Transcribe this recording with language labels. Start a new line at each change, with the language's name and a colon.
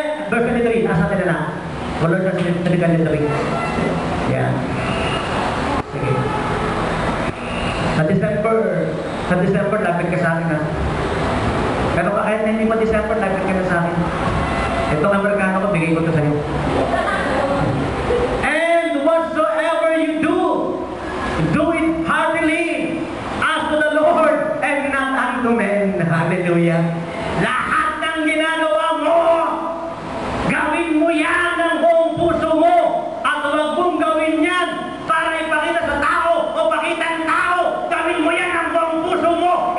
Filipino: Verse 23. Nasa natin na. Colossians 3:23. Yan. Sige. Sa December, lapit ka sa akin, ha? Pero kahit na hindi mo December, lapit ka na sa akin. Ito ang Amerikano ko, bigay ko ito sa'yo.
English: And whatsoever you do it heartily as to the Lord and not unto men. Hallelujah.
Filipino: Lahat ng ginagawa mo, gawin mo yan ng buong puso mo. At huwag mong gawin yan para ipakita sa tao o pakita ng tao. Gawin mo yan ng buong puso mo.